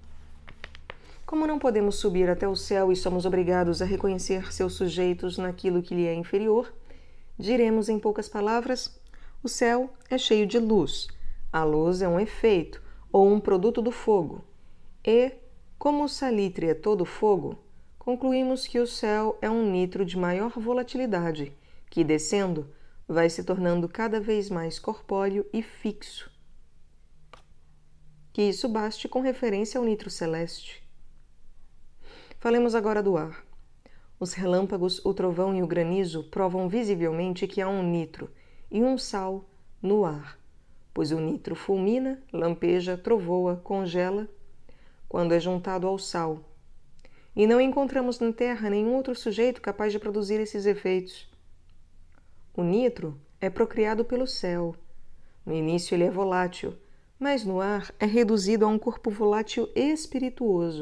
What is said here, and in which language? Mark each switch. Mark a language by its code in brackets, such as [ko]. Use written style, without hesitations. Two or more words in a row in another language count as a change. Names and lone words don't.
[pt] Como não podemos subir até o céu e somos obrigados a reconhecer seus sujeitos naquilo que lhe é inferior, diremos em poucas palavras: o céu é cheio de luz, a luz é um efeito ou um produto do fogo, e, como o salitre é todo fogo, concluímos que o céu é um nitro de maior volatilidade, que, descendo, vai se tornando cada vez mais corpóreo e fixo. Que isso baste com referência ao nitro celeste. Falemos agora do ar. Os relâmpagos, o trovão e o granizo provam visivelmente que há um nitro e um sal no ar, pois o nitro fulmina, lampeja, trovoa, congela, quando é juntado ao sal, e não encontramos na Terra nenhum outro sujeito capaz de produzir esses efeitos. O nitro é procriado pelo céu. No início ele é volátil, mas no ar é reduzido a um corpo volátil espirituoso.